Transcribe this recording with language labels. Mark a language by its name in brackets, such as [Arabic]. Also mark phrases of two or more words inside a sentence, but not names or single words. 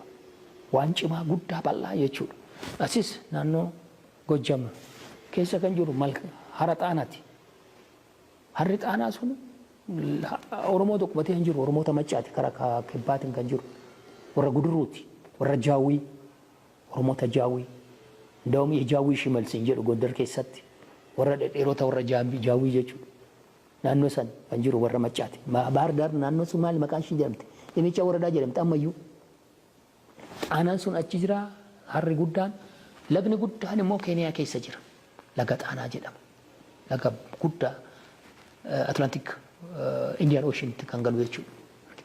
[Oromo] Waan cimaa guddaa bal'aa jechuudha. Asis naannoo Gojjam keessa kan jiru hara Xaanaati. Harri Xaanaa sun Oromoo tokko batee hin jiru. Oromoota Maccaati karaa kibbaatiin kan jiru. Warra Guduruuti. Warra Jaawii. Oromoota Jaawii. [Amharic] እንደውም የጃዊ ሽመል ሲንጀር ጎንደር [Oromo] keessatti warra dhedheerota warra jaawii jechuudha. Naannoo san kan jiru warra maccaati. Bahar Dar naannoo sun maal maqaan ishii jedhamti? Dhimmicha waradaa jedhamti ammayyuu. Xaanaan sun achi jira, harri guddaan, lagni guddaan immoo Keeniyaa keessa jira. Laga Xaanaa jedhama. Laga guddaa Atlantic Indian Ocean kan galu jechuudha.